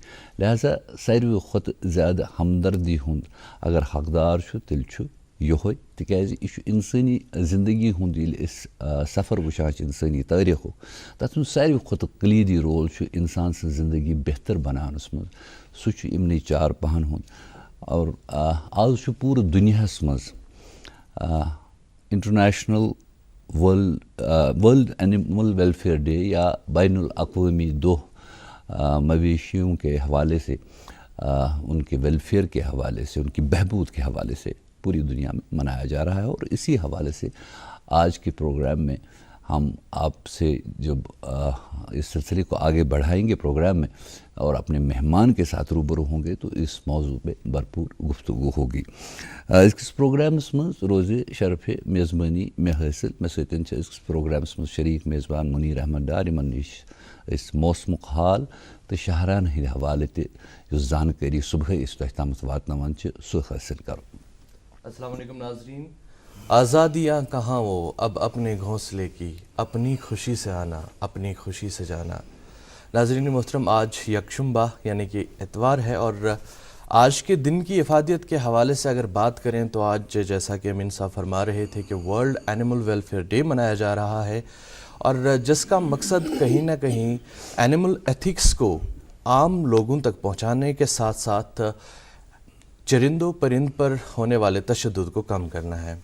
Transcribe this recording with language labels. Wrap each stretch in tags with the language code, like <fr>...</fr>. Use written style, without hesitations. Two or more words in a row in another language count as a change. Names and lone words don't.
<ks>لہذا ساروی کھۄتہٕ زیادٕ ہمدردی ہُنٛد اگر حقدار چھُ تیٚلہِ چھُ یہوے، تِکیازِ یہِ چھُ انسٲنی زندگی ہُنٛد ییٚلہِ أسۍ سفر وٕچھان چھِ انسٲنی تٲریخُک، تتھ منٛز ساروی کھۄتہٕ کلیدی رول چھُ انسان سٕنٛز زندگی بہتر بناونس منٛز، سُہ چھُ یِمنٕے چارپاہن ہُنٛد. اور آز چھُ پوٗرٕ دُنیاہس منٛز</ks> <en>International World Animal Welfare Day</en> <ks>یا بین الاقوامی دۄہ</ks> <ur>مویشیوں کے حوالے سے، ان کے ویلفیئر کے حوالے سے، ان کی بہبود کے حوالے سے پوری دنیا میں منایا جا رہا ہے. اور اسی حوالے سے آج کے پروگرام میں ہم آپ سے جب اس سلسلے کو آگے بڑھائیں گے پروگرام میں اور اپنے مہمان کے ساتھ روبرو ہوں گے تو اس موضوع پہ بھرپور گفتگو ہوگی.</ur> <ks>اس پروگرامس مز روز شرف میزبانی میں حاصل، مے ستن اس پروگرامس مز شریک میزبان منیر احمد ڈار، یمن نش اس موسمک حال تو شہران ہند حوالے تہ زانکاری صبح اس تہ تامت واتناوان سہ حاصل کرو.</ks> <ar>السلام علیکم ناظرین.</ar> <ur>آزادیاں کہاں وہ اب اپنے گھونسلے کی، اپنی خوشی سے آنا، اپنی خوشی سے جانا. ناظرین محترم، آج یکشنبہ یعنی کہ اتوار ہے، اور آج کے دن کی افادیت کے حوالے سے اگر بات کریں تو آج جیسا کہ امین صاحب فرما رہے تھے کہ</ur> <en>World Animal Welfare Day</en> <ur>منایا جا رہا ہے، اور جس کا مقصد کہیں نہ کہیں</ur> <en>animal ethics</en> <ur>کو عام لوگوں تک پہنچانے کے ساتھ ساتھ چرندوں پرند پر ہونے والے تشدد کو کم کرنا ہے.</ur>